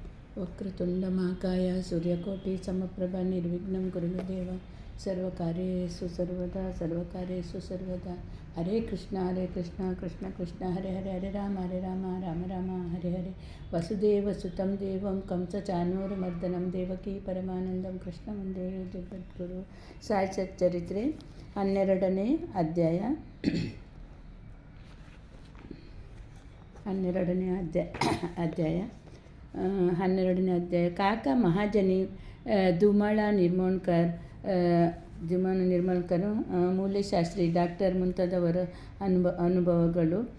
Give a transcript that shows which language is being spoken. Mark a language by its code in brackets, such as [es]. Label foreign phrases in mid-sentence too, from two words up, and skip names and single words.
[sa] ವಕ್ರತುಂಡಮಹಾಕಾಯ ಸೂರ್ಯಕೋಟಿ ಸಮಪ್ರಭ ನಿರ್ವಿಘ್ನಂ ಕುರುಮೇ ದೇವ ಸರ್ವಕಾರ್ಯೇಷು ಸರ್ವಕಾರ್ಯೇಷು ಸರ್ವದಾ. ಹರೇ ಕೃಷ್ಣ ಕೃಷ್ಣ ಕೃಷ್ಣ ಹರೇ ಹರೇ ಹರೇ ರಾಮ ರಾಮ ರಾಮ ಹರೇ ಹರೇ. ವಸುದೇವಸುತಂ ದೇವಂ ಕಂಸಚಾನೂರಮರ್ದನಂ ದೇವಕೀ ಪರಮಾನಂದಂ ಕೃಷ್ಣ ವಂದೇ ಜಗದ್ಗುರು. [kn] ಸಾಯಿ ಸಚ್ಚರಿತ್ರೆ 12ನೇ ಅಧ್ಯಾಯ. 12ನೇ ಅಧ್ಯಾಯ. ಕಾಕ ಮಹಾಜನಿ ಧುಮಾಳ ನಿರ್ಮೋಣ್ಕರ್ ಮೂಲ್ಯಶಾಸ್ತ್ರಿ ಡಾಕ್ಟರ್ ಮುಂತಾದವರ ಅನುಭವಗಳು.